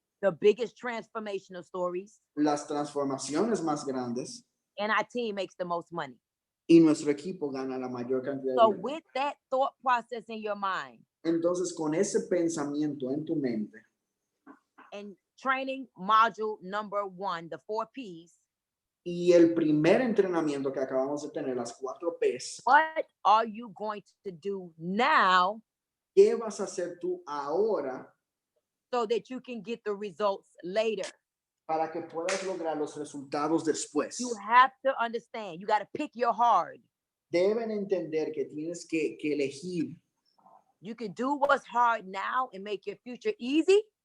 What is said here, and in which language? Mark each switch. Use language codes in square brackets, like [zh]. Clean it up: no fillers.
[en] the biggest transformational stories, [es] las transformaciones más grandes, [en] and our team makes the most money. [es] y nuestro equipo gana la mayor cantidad [en] So [es] de dinero. [en] with that thought process in your mind [es] Entonces, con ese pensamiento en tu mente [en] and training module number 1, the 4 Ps, [es] y el primer entrenamiento que acabamos de tener, las 4 Ps, [en] what are you going to do now [es] ¿qué vas a hacer tú ahora [en] so that you can get the results later? [es] para que puedas lograr los resultados después? [en] You have to understand, you got to pick your hard. [es] Deben entender que tienes que elegir. [en] You can do what's hard now and make your future easy,